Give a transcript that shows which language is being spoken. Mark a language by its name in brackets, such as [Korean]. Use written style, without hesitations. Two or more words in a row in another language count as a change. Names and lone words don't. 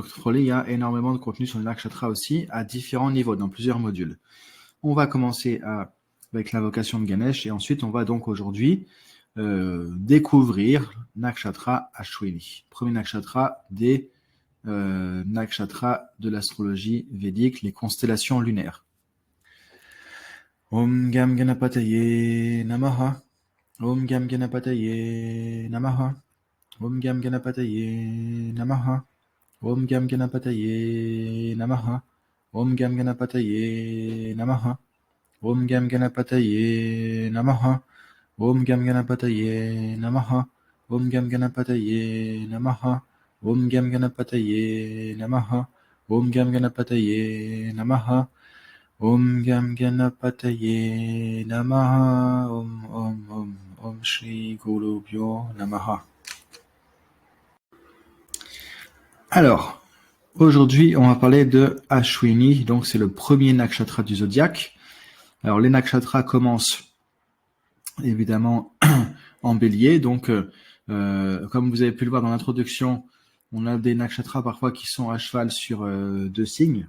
[French] Foley, il y a énormément de contenu sur le nakshatra aussi, à différents niveaux, dans plusieurs modules. On va commencer avec l'invocation de Ganesh, et ensuite on va donc aujourd'hui découvrir nakshatra Ashwini. Premier nakshatra des nakshatras de l'astrologie védique, les constellations lunaires. [Sanskrit] ॐ गं गणपतये नमः. ॐ गं गणपतये नमः ॐ गं गणपतये नमः. ॐ गं गणपतये नमः. ॐ गं गणपतये नमः ॐ गं गणपतये नमः. ॐ गं गणपतये नमः ॐ गं गणपतये नमः. ॐ गं गणपतये नमः ॐ गं गणपतये नमः. ॐ गं गणपतये नमः. ॐ श्री गुरुभ्यो नमः. [French] Alors, aujourd'hui, on va parler de Ashwini, donc c'est le premier nakshatra du zodiaque. Alors, les nakshatras commencent évidemment en bélier, donc comme vous avez pu le voir dans l'introduction, on a des nakshatras parfois qui sont à cheval sur deux signes.